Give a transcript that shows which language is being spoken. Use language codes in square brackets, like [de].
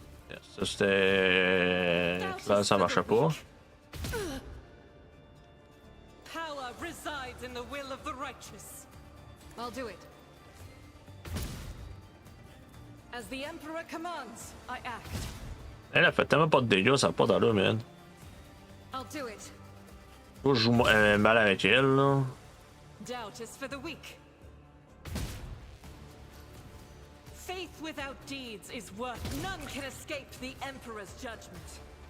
[fr] Yes, ça c'était. Là, ça marchait pas. [en] Power resides in the will of the righteous. I'll do it. As the Emperor commands, I act. [fr] Elle a fait tellement pas de dégâts, ça a pas d'allure, man. [en] I'll do it. [fr] Faut que je joue mal avec elle, là. [en] Doubt is for the weak. Faith without deeds is worth. None can escape the Emperor's judgment.